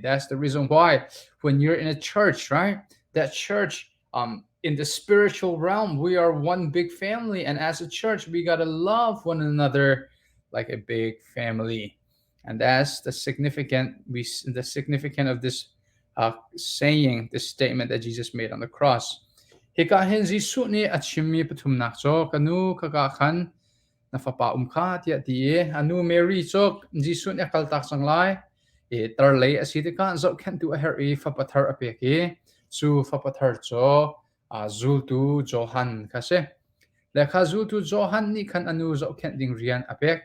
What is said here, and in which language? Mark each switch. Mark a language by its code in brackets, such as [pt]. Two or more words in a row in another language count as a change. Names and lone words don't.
[en] That's the reason why when you're in a church, right? That church, in the spiritual realm, we are one big family. And as a church, we got to love one another like a big family. And that's the significant of this saying, this statement that Jesus made on the cross. [cfm] Hika hen Jisu ni achimi patum nakcho kanu kakakhan na fapa umkha tia ti anu Mary chok Jisu ni akal tak sanglai tar lei asitika zo khan tu a her e fapathar apeki chu fapathar cho zul tu Johan khase lekha zul tu Johan ni khan anu zo khan ding rian apek